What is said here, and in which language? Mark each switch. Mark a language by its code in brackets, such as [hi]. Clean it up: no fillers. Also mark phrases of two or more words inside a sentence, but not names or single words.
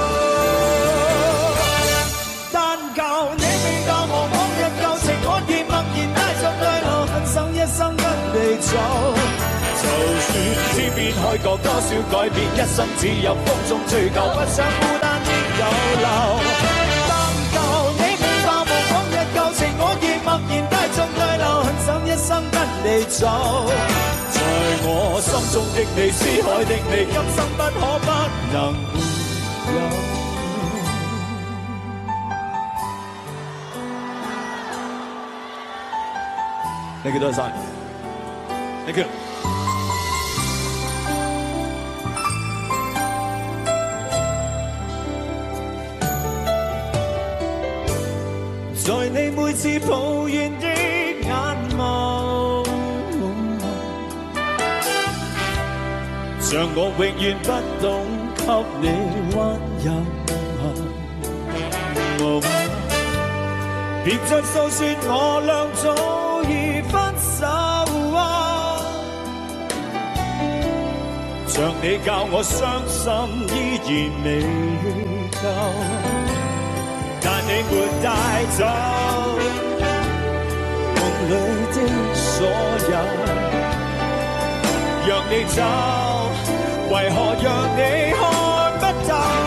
[yue] 但求你未教我往日舊情，我亦默然帶着淚流，很想一生跟你走。就算天邊海角多少改變，一生只有風中追求，不想孤單的有留。我亦默然帶着淚流，很想一生跟你走。在我心中的你，思海的你，今生不可不能沒有。 [en] Thank you [yue] 多謝 ， [en] Thank you。 [yue] 在你每次抱怨的眼眸，像我永遠不懂給給你溫柔。別再訴說我倆早已分手啊！像你教我傷心依然未夠，但你沒帶走夢裏的所有，讓你走，為何讓你看不透？